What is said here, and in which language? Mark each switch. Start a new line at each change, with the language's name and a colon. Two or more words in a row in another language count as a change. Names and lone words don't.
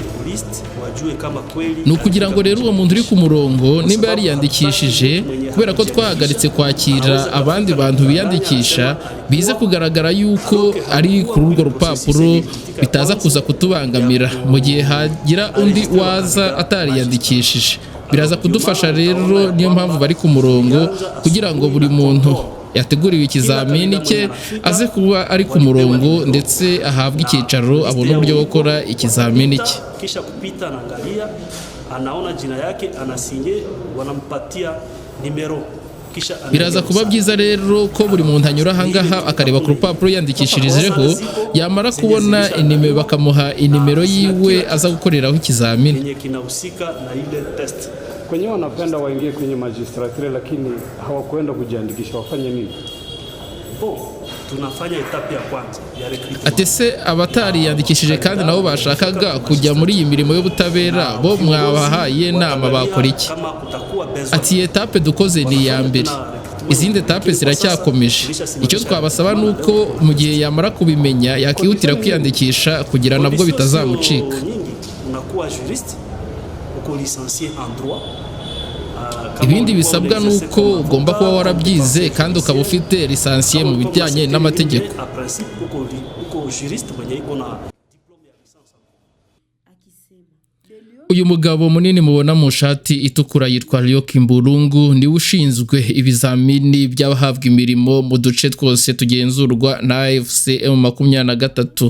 Kinyarwanda: Ni ukugira ngo rero uwo muntu uri ku murongo nimba yariyandikishije, kubera ko twahagaritse kwakira abandi bantu biyandikisha, bize kugaragara yuko ari kuri urwo rupapuro, bitaza kuza kutubangamira mu gihe hagira undi waza atariyandikishije. Biraza kudufasha rero, niyo mpamvu bari ku murongo kugira ngo buri muntu yateguriwe ikizamini cye aze kuba ari ku murongo, ndetse ahabwe icyicaro, abone uburyo bwo gukora ikizamini cye.
Swahili: Kisha kupita anaangalia, anaona jina yake, anasinye, wanampatia nimero.
Kinyarwanda: Biraza kuba byiza rero ko buri muntu anyura ahangaha akareba ku rupapuro yandikishirijeho, yamara kubona inimero bakamuha inimero yiwe aza gukoreraho ikizamini.
Swahili: Kwenye wanapenda waingie kwenye magistrature lakini hawakwenda kujiandikisha, wafanye nini? tunafanya etape ya kwanza ya recruitment.
Kinyarwanda: Ati se abatariyandikishije kandi nabo bashakaga kujya muri iyi mirimo y'ubutabera bo mwabahaye inama bakora iki? Ati etape dukoze ni iya mbere, izindi etape ziracyakomeje. Icyo twabasaba nuko mu gihe yamara kubimenya yakihutira kwiyandikisha kugira nabwo bitazamucika.
Swahili: Unakuwa juriste, uko
French: licencié en droit.
Kinyarwanda: Ibindi bisabwa nuko ugomba kuba warabyize kandi ukaba ufite lisansiye mu bijyanye n'amategeko. Uyu mugabo munini mubona mu shati itukura yitwa Lyoki Kimburungu niwe ushinzwe ibizamini by'abahabwa imirimo mu duce twose tugenzurwa na AFC M23.